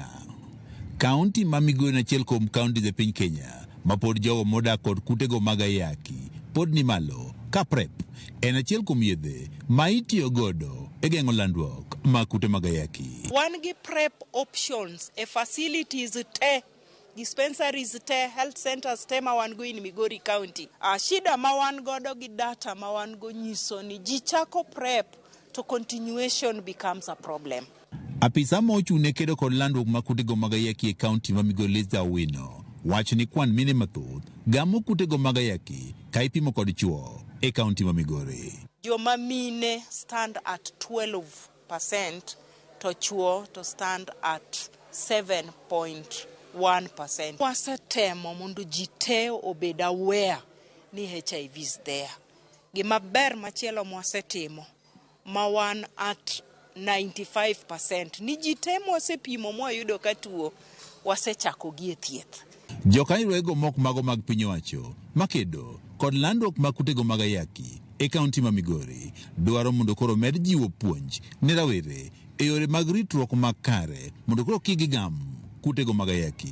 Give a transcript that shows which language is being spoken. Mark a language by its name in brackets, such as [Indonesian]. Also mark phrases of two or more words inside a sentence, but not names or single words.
[Luo (Kenya and Tanzania)] Kaunti ma Migori na achiel kuom kaunti e piny Kenya ma pod jogo modak kod kutego mag ayaki pod ni malo ka PrEP en achiel kuom yedhe ma itiyo godo e geng'o landruok mag kute mag ayaki. Wan gi [English] PrEP options [Luo (Kenya and Tanzania)] e facilities te dispensaries te [English] health centers [Luo (Kenya and Tanzania)] te ma wan go in Migori County. Shida ma wan godo gi data ma wan go nyiso ni ji chako PrEP to [English] continuation becomes a problem. [Luo (Kenya and Tanzania)] Apisa ma ochung' ne kedo kod landruok mag kutego mag ayaki e kaunti ma Migori Liza Owino wacho ni kwan mine mathoth gamo kutego mag ayaki ka ipimo kod chwo e kaunti ma Migori. Joma mine [English] stand at 12%, [Luo (Kenya and Tanzania)] to chwo to [English] stand at 7.1%. [Luo (Kenya and Tanzania)] Wasetemo mondo ji te obed aware ni [English] HIV is there. [Luo (Kenya and Tanzania)] Gima ber machielo mwasetimo ma wan at 95% ni ji te mwasepimo mwayudo ka tuo wasechako gi thieth. Jokanyo mok mago mag piny owacho makedo kod landruok mag kutego mag ayaki e kaunti ma Migori dwaro mondo koro med jiwo puonj ne rawere e yore mag ritruok makare mondo koro kik gigam kutego mag ayaki.